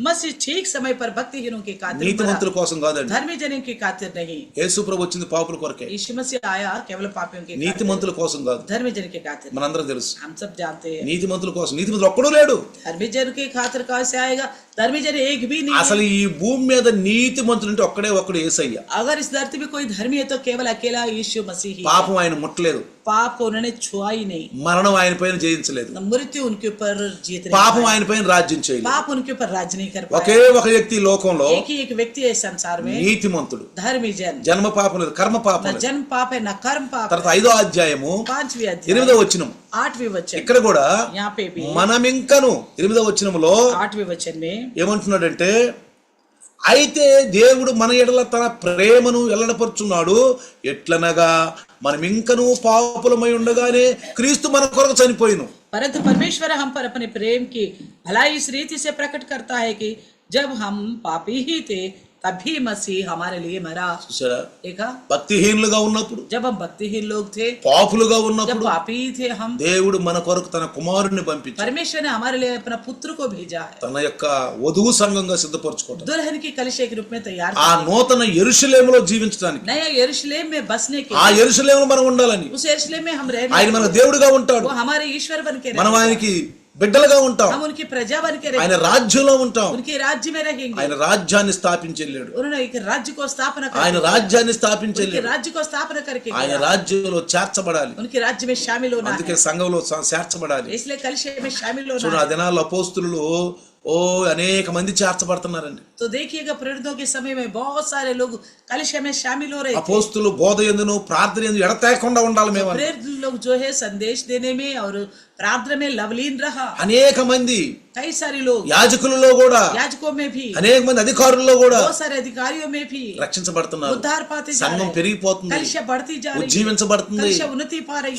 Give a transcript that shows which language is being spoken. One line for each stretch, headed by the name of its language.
Hindi: मसीह ठीक समय पर भक्तिहीनों के खातिर
Telugu: నీతిమంతుల
Hindi: मरा,
Telugu: కోసం కాదండి.
Hindi: धर्मी जनों के खातिर नहीं.
Telugu: యేసు ప్రభు వచ్చింది పాపుల కొరకే,
Hindi: यीशु मसीह आया केवल पापियों के खातिर,
Telugu: నీతిమంతుల కోసం కాదు.
Hindi: धर्मी जन के खातिर.
Telugu: మనందరం తెలుసు,
Hindi: हम सब जानते हैं
Telugu: నీతిమంతుల కోసం. నీతిమంతులు ఒక్కడూ లేడు.
Hindi: धर्मी जन के खातिर कहां से आएगा? धर्मी जन एक भी नहीं
Telugu: అసలు
Hindi: है.
Telugu: ఈ భూమి మీద నీతిమంతులు అంటే ఒక్కడు యేసయ్య.
Hindi: अगर इस धरती में कोई धर्मी है तो केवल अकेला यीशु मसीह ही है.
Telugu: పాపం ఆయన ముట్టలేదు,
Hindi: पाप को उन्होंने छुआ ही नहीं,
Telugu: మరణం ఆయన పైన జయించలేదు,
Hindi: मृत्यु उनके ऊपर जीत नहीं
Telugu: పాపం
Hindi: पाई.
Telugu: ఆయన పైన రాజ్యం చేయలేదు.
Hindi: पाप उनके ऊपर राज नहीं कर
Telugu: ఒకే
Hindi: पाया.
Telugu: ఒక వ్యక్తి ఈ లోకంలో
Hindi: एक ही एक व्यक्ति है इस संसार में,
Telugu: నీతిమంతుడు.
Hindi: धर्मी जन.
Telugu: జన్మ పాపం లేదు, కర్మ పాపం
Hindi: न
Telugu: లేదు.
Hindi: जन्म पाप है न कर्म पाप
Telugu: తర్వాత
Hindi: है.
Telugu: 5వ అధ్యాయము
Hindi: 5वें अध्याय
Telugu: 8వ వచనం,
Hindi: 8वें वचन,
Telugu: ఇక్కడ కూడా
Hindi: यहाँ पे भी
Telugu: మనమింకను 8వ వచనములో
Hindi: 8वें वचन में
Telugu: ఏమంటున్నాడంటే, అయితే దేవుడు మన ఎడల తన ప్రేమను వెల్లడపరుచున్నాడు, ఎట్లనగా మనం ఇంకనూ పాపులమై ఉండగానే క్రీస్తు మన కొరకు చనిపోయిను.
Hindi: परंतु परमेश्वर हम पर अपने प्रेम की भलाई इस रीति से प्रकट करता है कि जब हम पापी ही थे तभी मसीह हमारे लिए मरा.
Telugu: చూసారా,
Hindi: देखा,
Telugu: భక్తిహీనులుగా ఉన్నప్పుడు,
Hindi: जब हम भक्तिहीन लोग थे,
Telugu: పాపులుగా
Hindi: जब
Telugu: ఉన్నప్పుడు
Hindi: पापी थे हम,
Telugu: దేవుడు మన కొరకు తన కుమారుణ్ణి పంపించి
Hindi: परमेश्वर ने हमारे लिए अपना पुत्र को भेजा है,
Telugu: తన యొక్క వధువు సంఘంగా సిద్ధపరచుకోవడం,
Hindi: दुल्हन की कलिशे के रूप में तैयार
Telugu: ఆ
Hindi: करने,
Telugu: నూతన యెరూషలేములో జీవించడానికి,
Hindi: नया यरूशलेम में बसने के,
Telugu: ఆ యెరూషలేములో మనం ఉండాలని.
Hindi: उस यरूशलेम में हम
Telugu: ఆయన
Hindi: रहने,
Telugu: మనకు దేవుడిగా ఉంటాడు,
Hindi: वो हमारे ईश्वर बन के
Telugu: మనం
Hindi: रहेंगे,
Telugu: ఆయనకి బిడ్డలుగా ఉంటాం,
Hindi: हम उनकी प्रजा बन के
Telugu: ఆయన
Hindi: रहेंगे,
Telugu: రాజ్యంలో ఉంటాం.
Hindi: उनके राज्य में रहेंगे.
Telugu: ఆయన రాజ్యాన్ని స్థాపించెళ్ళాడు,
Hindi: उन्होंने एक राज्य को स्थापना
Telugu: ఆయన
Hindi: कर,
Telugu: రాజ్యాన్ని
Hindi: उनके
Telugu: స్థాపించెళ్ళాడు.
Hindi: राज्य को स्थापना करके
Telugu: ఆయన
Hindi: गया.
Telugu: రాజ్యంలో చేర్చబడాలి,
Hindi: उनके राज्य में शामिल होना
Telugu: అందుకే
Hindi: है,
Telugu: సంఘంలో చేర్చబడాలి.
Hindi: इसलिए कलिशे में शामिल
Telugu: చూడండి,
Hindi: होना
Telugu: ఆ
Hindi: है.
Telugu: దినాల్లో అపోస్తులు అనేక మంది చేర్చబడుతున్నారండి.
Hindi: तो देखिएगा प्रेरितों के समय में बहुत सारे लोग कलिशे में शामिल हो रहे थे.
Telugu: అపోస్తులు బోధ యందును ప్రార్థన యందు ఎడతెగకుండా ఉండాలి మేము.
Hindi: प्रेरित लोग जो है संदेश देने में और प्रार्थना में लवलीन रहा.
Telugu: అనేక మంది
Hindi: कई सारे लोग
Telugu: యాజకులలో కూడా,
Hindi: याजकों में भी,
Telugu: అనేక మంది అధికారుల్లో కూడా
Hindi: बहुत सारे अधिकारियों में भी
Telugu: రక్షించబడుతున్నారు.
Hindi: उद्धार पाते जा
Telugu: సంఘం
Hindi: रहे हैं.
Telugu: పెరిగిపోతుంది,
Hindi: कलिशा बढ़ती जा रही है,
Telugu: ఉజ్జీవించబడుతుంది.
Hindi: कलिशा उन्नति पा रही